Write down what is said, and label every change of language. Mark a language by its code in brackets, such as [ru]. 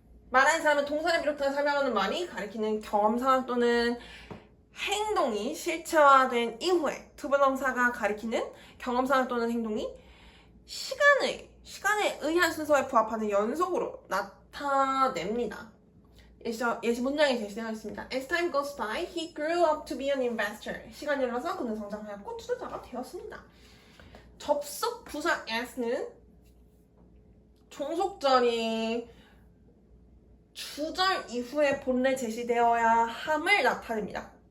[ko] 말하는 사람은 동사를 비롯한 설명하는 말이 가리키는 경험 상황 또는 행동이 실체화된 이후에 투부정사가 가리키는 경험 상황 또는 행동이 시간에 의한 순서에 부합하는 연속으로 나타냅니다. 예시 문장이 제시되어 있습니다. [en] As time goes by, he grew up to be an investor. [ko] 시간이 흘러서 그는 성장하였고 투자자가 되었습니다. 접속 부사 as는 종속절이 주절 이후에 본래 제시되어야 함을 나타냅니다.